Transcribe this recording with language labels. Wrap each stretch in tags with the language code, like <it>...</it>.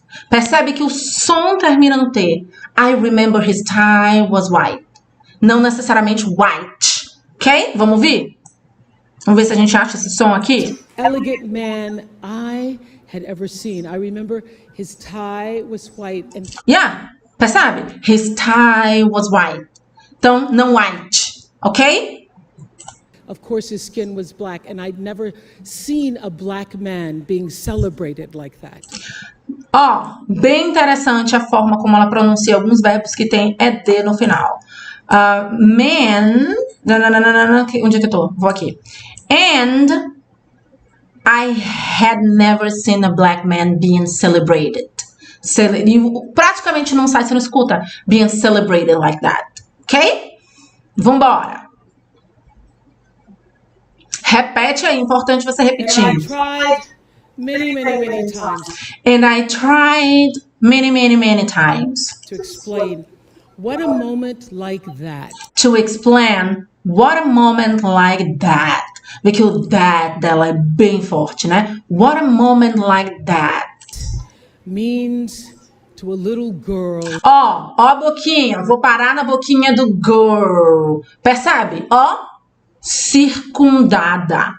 <pt>Percebe que o som termina no T.</pt> <en>I remember his tie was white.</en> <pt>Não necessariamente white. Ok? Vamos ouvir? Vamos ver se a gente acha esse som aqui.</pt> <en>Elegant man I had ever seen. I remember his tie was white and Yeah.</en> <pt>Percebe?</pt> <en>His tie was white.</en> <pt>Então, não white. Ok?</pt> <en>of course his skin was black, and I'd never seen a black man being celebrated like that.</en> <pt>Ó, bem interessante a forma como ela pronuncia alguns verbos que tem ED no final. Man, onde é que eu tô? Vou aqui.</pt> <en>And I had never seen a black man being celebrated.</en> <pt>Praticamente não sai, você não escuta</pt> <en>being celebrated like that.</en> <pt>Ok? Vambora. Repete aí, importante você repetir.</pt> <en>And I tried many times. And I tried many times. To explain what a moment like that. To explain what a moment like that.</en> <pt>Vê que o that dela é bem forte, né?</pt> <en>What a moment like that. Means to a little girl.</en> <pt>Ó a boquinha. Vou parar na boquinha do girl. Percebe? Ó. Circundada.</pt>